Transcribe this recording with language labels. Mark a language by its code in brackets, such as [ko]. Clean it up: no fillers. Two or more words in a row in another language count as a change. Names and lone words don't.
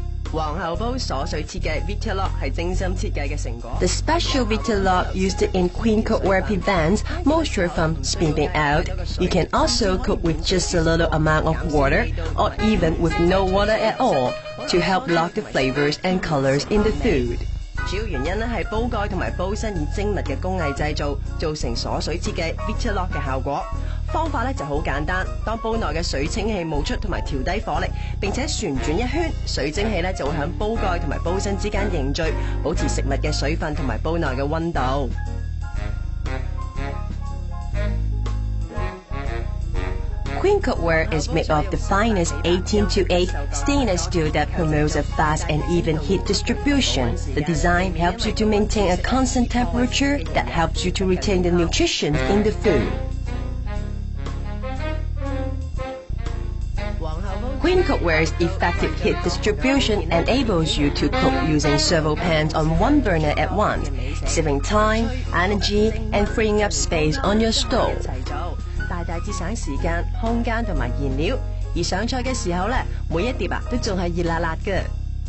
[yue] 皇后煲鎖水設計 Vitalog 係精心設計嘅成果。 [en] The special Vitalog used in Queen cookware prevents moisture from spilling out. You can also cook with just a little amount of water or even with no water at all to help lock the flavors and colors in the food. [yue] 主要原因咧係煲蓋同埋煲身以精密嘅工藝製造，造成鎖水設計 Vitalog 嘅效果。方法咧就好簡單，當煲內嘅水蒸氣冒出同埋調低火力，並且旋轉一圈，水蒸氣咧就會響煲蓋同埋煲身之間凝聚，保持食物嘅水分同埋煲內嘅溫度。 [en] Queen cookware is made of the finest 18-8 stainless steel that promotes a fast and even heat distribution. The design helps you to maintain a constant temperature that helps you to retain the nutrition in the food. Queen cookware's effective heat distribution enables you to cook using several pans on one burner at once, saving time, energy, and freeing up space on your stove. [yue] 大大節省時間、空間同埋燃料，而上菜嘅時候咧，每一碟都仲係熱辣辣嘅。